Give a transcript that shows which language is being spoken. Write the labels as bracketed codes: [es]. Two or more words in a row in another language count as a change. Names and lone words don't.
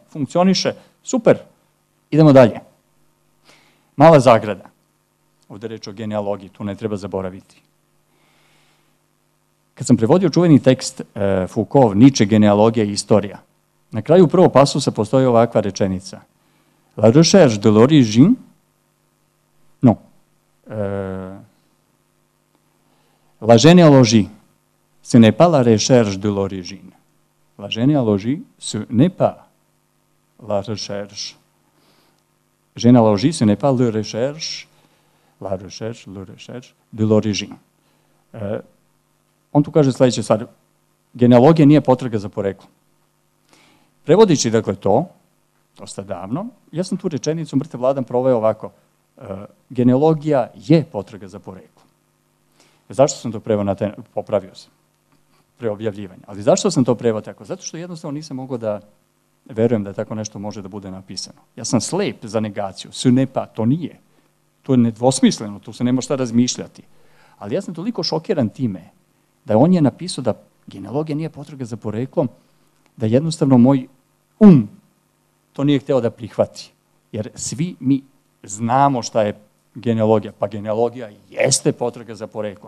[sr] Funkcioniše, super, idemo dalje. Mala zagrada. Ovde je reč o genealogiji, tu ne treba zaboraviti. Kad sam prevodio čuveni tekst Foucault, Nietzsche, genealogija i istorija, na kraju prvog pasusa postoji ovakva rečenica. [fr] La recherche de l'origine, non, la généalogie, ce n'est pas la recherche de l'origine. La généalogie, ce n'est pas la recherche. Généalogie, ce n'est pas la recherche de l'origine. [sr] On tu kaže sledeće stvari. Genealogija nije potraga za poreklom. Prevodići, dakle, to, dosta davno, ja sam tu rečenicu mrtav hladan proveo ovako. Genealogija je potraga za poreklom. Zašto sam to preveo popravio sam, preobjavljivanje. Ali zašto sam to preveo tako? Zato što jednostavno nisam mogao da verujem da tako nešto može da bude napisano. Ja sam slep za negaciju. [fr] Ce n'est pas, [sr] to nije. To je nedvosmisleno, tu se nema šta razmišljati. Ali ja sam toliko šokiran time da on je napisao da genealogija nije potraga za poreklom, da jednostavno moj to nije hteo da prihvati. Jer svi mi znamo šta je genealogija, pa genealogija jeste potraga za poreklom.